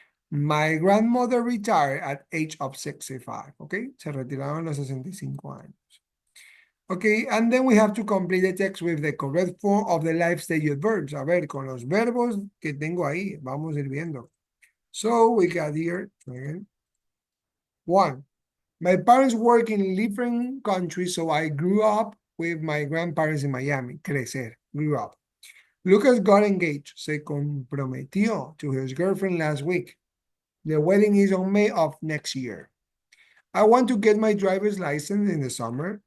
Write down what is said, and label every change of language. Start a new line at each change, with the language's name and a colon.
English: My grandmother retired at age of 65, okay?
Spanish: Se retiraron a los 65 años.
English: Okay, and then we have to complete the text with the correct form of the life stage verbs.
Spanish: A ver, con los verbos que tengo ahí, vamos a ir viendo.
English: So we got here, again. 1. My parents work in different countries, so I grew up with my grandparents in Miami. Crecer, grew up. Lucas got engaged.
Spanish: Se comprometió
English: to his girlfriend last week. The wedding is on May of next year. I want to get my driver's license in the summer.